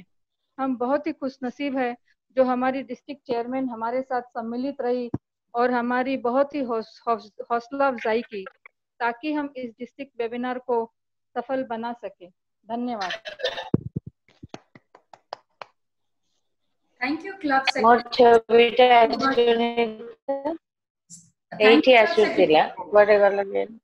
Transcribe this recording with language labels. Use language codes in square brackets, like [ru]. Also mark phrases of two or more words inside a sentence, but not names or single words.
[hi] हम बहुत ही खुशनसीब है जो हमारी डिस्ट्रिक्ट चेयरमैन हमारे साथ सम्मिलित रही और हमारी बहुत ही हौसला अफजाई की ताकि हम इस डिस्ट्रिक्ट वेबिनार को सफल बना सके। धन्यवाद। [en] Thank you, Club [or] ମୋର ଛବିଟା ଏଇଠି ଆସୁଥିଲା କୁଆଡେ ଗଲା ଯେ